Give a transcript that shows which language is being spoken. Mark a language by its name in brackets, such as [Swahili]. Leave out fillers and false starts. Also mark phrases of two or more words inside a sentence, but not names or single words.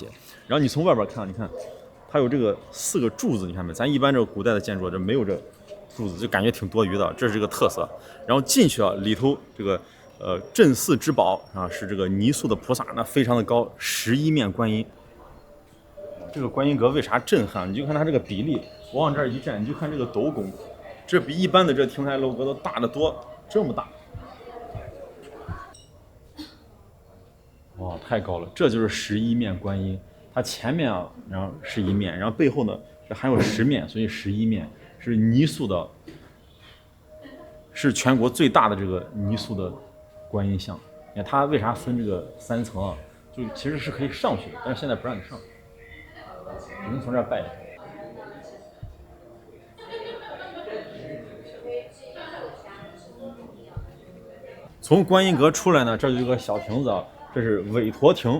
[Chinese] 然後你從外邊看，你看它有這個4個柱子，你看沒？咱一般這個古代的建築這沒有這柱子，就感覺挺多餘的，這是這個特色。然後進去啊，裡頭這個鎮寺之寶啊，是這個泥塑的菩薩，那非常的高，11面觀音。這個觀音閣為啥震撼？你就看它這個比例，我往這兒一站，你就看這個斗拱，這比一般的這亭台樓閣都大得多，這麼大。哇，太高了！這就是11面觀音，它前面啊，然後是1面，然後背後呢，這還有10面，所以11面是泥塑的，是全國最大的這個泥塑的觀音像。你看它為啥分這個3層啊？就其實是可以上去的，但是現在不讓你上，只能從這兒拜。從觀音閣出來呢，這就有個小亭子啊，這是韋馱亭。